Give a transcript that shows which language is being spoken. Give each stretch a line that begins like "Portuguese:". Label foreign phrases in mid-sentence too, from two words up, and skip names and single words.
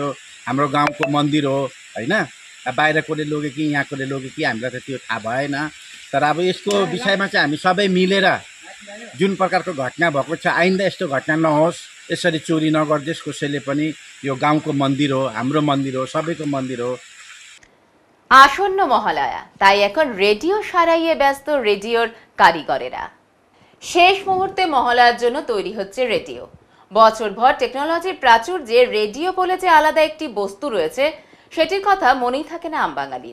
Nepali: हाम्रो गाउँको मन्दिर हो होइन, बाहिर कसले लग्यो कि यहाँ कसले लग्यो कि हामीलाई त त्यो थाहा भएन। तर अब यसको विषयमा चाहिँ हामी सबै मिलेर जुन प्रकारको घटना भएको छ, आइन्दा यस्तो घटना नहोस्, यसरी चोरी नगरिदियोस् कसैले पनि। यो गाउँको मन्दिर हो, हाम्रो मन्दिर हो, सबैको मन्दिर हो।
Bangla: আসন্ন মহালয়া, তাই এখন রেডিও সারাইয়ে ব্যস্ত রেডিওর কারিগরেরা। শেষ মুহূর্তে মহালয়ার জন্য তৈরি হচ্ছে রেডিও। বছরভর টেকনোলজির প্রাচুর্যে রেডিও বলে যে আলাদা একটি বস্তু রয়েছে, সেটির কথা মনেই থাকে না আমবাঙালির।